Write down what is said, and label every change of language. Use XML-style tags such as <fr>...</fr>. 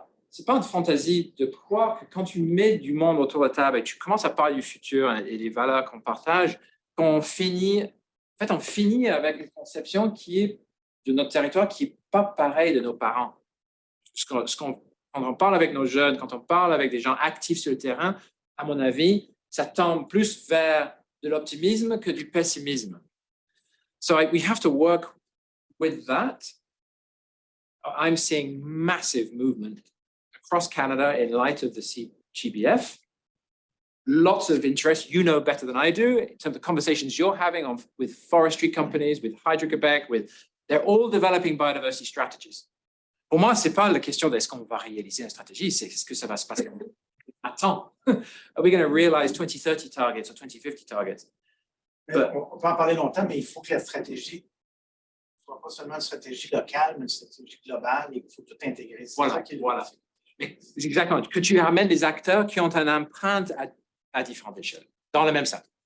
<fr>C'est pas une fantaisie de croire que quand tu mets du monde autour de la table et tu commences à parler du futur et des valeurs qu'on partage, on finit avec une conception qui est de notre territoire qui n'est pas pareil de nos parents. Quand on parle avec nos jeunes, quand on parle avec des gens actifs sur le terrain, à mon avis, ça tend plus vers de l'optimisme que du pessimisme.</fr> <en>So we have to work with that. I'm seeing massive movement across Canada in light of the GBF. Lots of interest. You know better than I do in terms of conversations you're having with forestry companies, with Hydro-Québec, they're all developing biodiversity strategies.</en> <fr>Pour moi, ce n'est pas la question de est-ce qu'on va réaliser une stratégie, c'est est-ce que ça va se passer à temps.</fr> <en>Are we going to realize 2030 targets or 2050 targets?</en> <fr>On peut en parler longtemps, mais il faut que la stratégie ne soit pas seulement une stratégie locale, mais une stratégie globale et il faut tout intégrer. Voilà. Exactement. Que tu amènes des acteurs qui ont une empreinte à différentes échelles, dans le même sac.</fr>